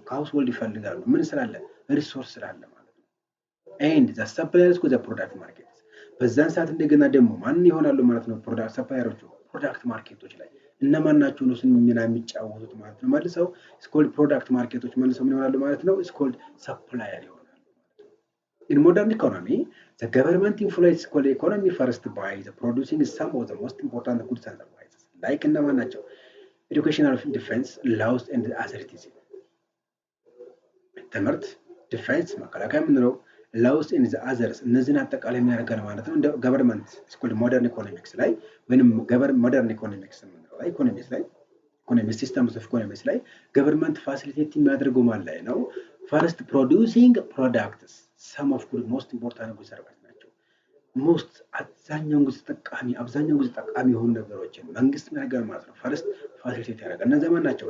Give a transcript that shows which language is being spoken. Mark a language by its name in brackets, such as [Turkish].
[Amharic] ከሃውስሆልድ ይፈልጋሉ። ምን ስላለ? ሪሶርስ ስላለ ማለት ነው። [English] ኤንድ ዘ ሰፕላየርስ ኮ ዘ ፕሮዳክት ማርኬት። [Amharic] በዛን ሰዓት እንደገና ደግሞ ማን ይሆናሉ ማለት ነው? ፕሮዳክት ሰፕላየሮቹ ፕሮዳክት ማርኬቶች ላይ እነማን ናቸው? ነው ሚና የሚጫወቱት ማለት ነው። መልሰው ስኮልድ ፕሮዳክት ማርኬቶች መልሰው ምን ይሆናሉ ማለት ነው? ስኮልድ ሰፕላየር ይሆናሉ። [English] In modern economy, the government influences the economy first by the producing some of the most important goods and services. [Amharic] Like እነማን ናቸው? [English] Educational defense, laws and authorities. [Amharic] ትምህርት፣ ዲፌንስ መከላከያ የምንለው [English] laws and the others [Amharic] እነዚህን አጠቃላይ የሚያደርገን ማለት ነው። እንደ ገቨርንመንት ስኩል ሞደርን ኢኮኖሚክስ ላይ ወይንም ሞደርን ኢኮኖሚክስ የምንለው ላይ ኢኮኖሚክስ ላይ ኢኮኖሚክስ ሲስተምስ ኦፍ ኢኮኖሚክስ ላይ ገቨርንመንት ፋሲሊቴት የሚያደርገው ማለት ላይ ነው። [English] ፈርስት ፕሮዲዩሲንግ ፕሮዳክትስ ሰም ኦፍ ጉድ ሞስት ኢምፖርታንት ጉድ ሰርቪስ [Amharic] ናቸው። ሞስት አብዛኛውን ጊዜ ጠቃሚ የሆኑ ነገሮችን መንግስት ያደርጋል ማለት ነው። ፈርስት ፋሲሊቴት ያደርጋል። እነዚያ ማን ናቸው?